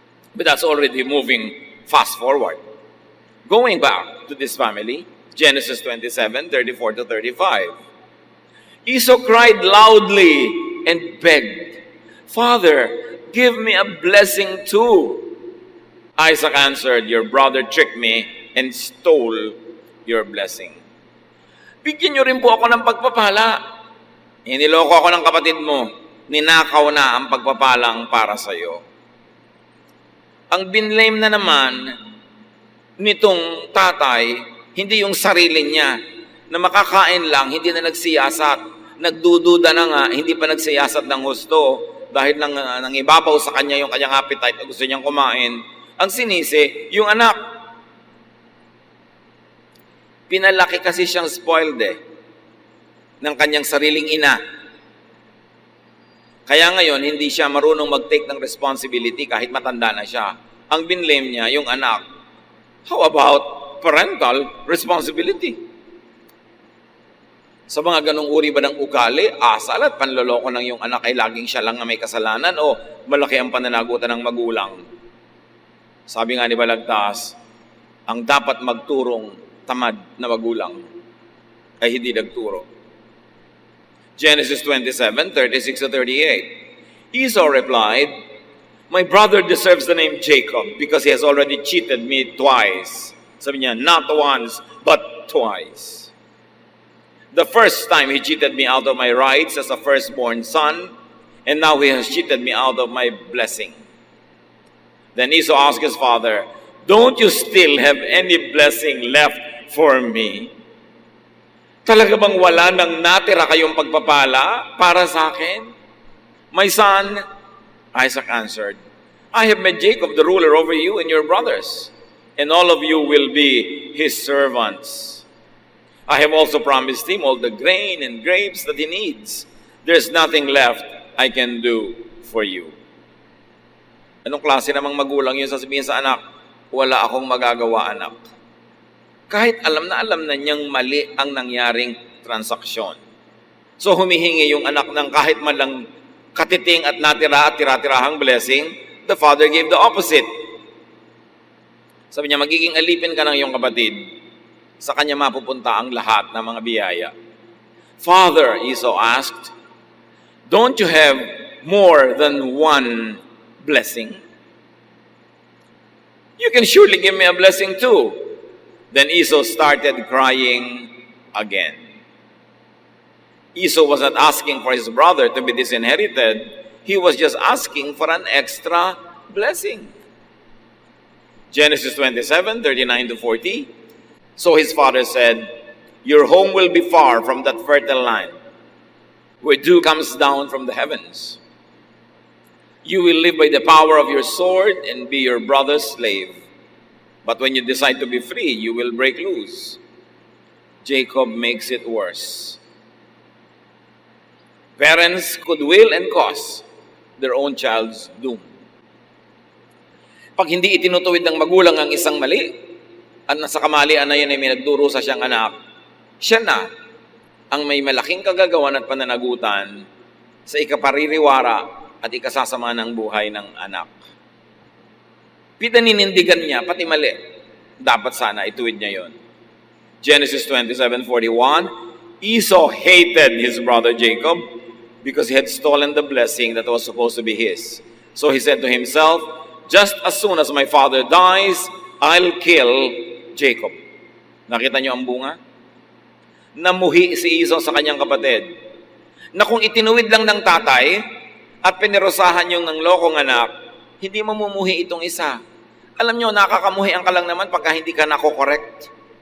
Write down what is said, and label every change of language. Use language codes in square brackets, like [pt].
[en] But that's already moving fast forward. Going back to this family, Genesis 27:34 to 35. Esau cried loudly and begged, "Father, give me a blessing too." Isaac answered, "Your brother tricked me and stole your blessing." [tl] Bigyan niyo rin po ako ng pagpapala. Iniloko ako ng kapatid mo. Ninakaw na ang pagpapalang para sa iyo. Ang binlame na naman nitong tatay, hindi yung sarili niya, na makakain lang, hindi na nagsiyasat. Nagdududa na nga, hindi pa nagsiyasat ng husto dahil nang ibabaw sa kanya yung kanyang appetite at gusto niyang kumain. Ang sinisi, yung anak. Pinalaki kasi siyang spoiled ng kanyang sariling ina. Kaya ngayon, hindi siya marunong mag-take ng responsibility kahit matanda na siya. Ang binlame niya, yung anak. [en] How about parental responsibility? [tl] Sa mga ganong uri ba ng ugali, asal at panloloko ng yung anak ay laging siya lang na may kasalanan o malaki ang pananagutan ng magulang? Sabi nga ni Balagtas, ang dapat magturong tamad na magulang ay hindi nagturo. [en] Genesis 27:36 to 38. Esau replied, "My brother deserves the name Jacob because he has already cheated me twice." [tl] Sabi niya, [en] not once, but twice. The first time he cheated me out of my rights as a firstborn son, and now he has cheated me out of my blessing. Then Esau asked his father, "Don't you still have any blessing left for me?" [tl] Talaga bang wala nang natira kayong pagpapala para sa akin? [en] "My son," Isaac answered, "I have made Jacob the ruler over you and your brothers, and all of you will be his servants. I have also promised him all the grain and grapes that he needs. There's nothing left I can do for you." [tl] Anong klase namang magulang yun sasabihin sa anak? Wala akong magagawa, anak. Kahit alam na niyang mali ang nangyaring transaksyon. So humihingi yung anak ng kahit man lang katiting at natira at tira-tirahang blessing. [en] The father gave the opposite. [tl] Sabi niya, magiging alipin ka ng iyong kapatid. Sa kanya mapupunta ang lahat ng mga biyaya. [en] "Father," Esau asked, "don't you have more than one blessing? You can surely give me a blessing too." Then Esau started crying again. Esau was not asking for his brother to be disinherited. He was just asking for an extra blessing. Genesis 27:39 to 40. So his father said, "Your home will be far from that fertile land, where dew comes down from the heavens. You will live by the power of your sword and be your brother's slave. But when you decide to be free, you will break loose." Jacob makes it worse. Parents could will and cause their own child's doom. [tl] Pag hindi itinutuwid ng magulang ang isang mali, at nasa kamalian na yan ay may nagdurusa siyang anak, siya na ang may malaking kagagawan at pananagutan sa ikapaririwara at ikasasama ng buhay ng anak. Pinaninindigan niya, pati mali. Dapat sana ituwid niya yon. [en] Genesis 27:41, Esau hated his brother Jacob because he had stolen the blessing that was supposed to be his. So he said to himself, "Just as soon as my father dies, I'll kill Jacob. [tl] Nakita niyo ang bunga? Namuhi si Esau sa kanyang kapatid na kung itinuwid lang ng tatay at pinirosahan yung ng lokong anak, hindi mamumuhi itong isa. Alam niyo, nakakamuhian ka lang naman pagka hindi ka nako-correct.